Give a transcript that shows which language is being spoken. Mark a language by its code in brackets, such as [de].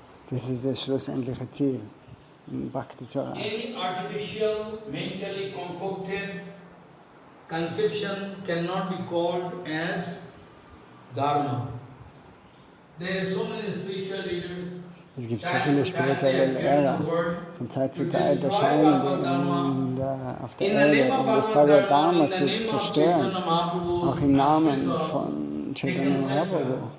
[de] Das ist das schlussendliche Ziel, Bhakti zu erreichen. [en] Any artificial, mentally concocted conception cannot be called as Dharma. There are so many spiritual leaders. [de] Es gibt so viele spirituelle Lehrer. Von Zeit zu Zeit erscheinen die auf der Erde, um das Bhagavatamrita zu zerstören. Auch im Namen von Chaitanya Mahaprabhu.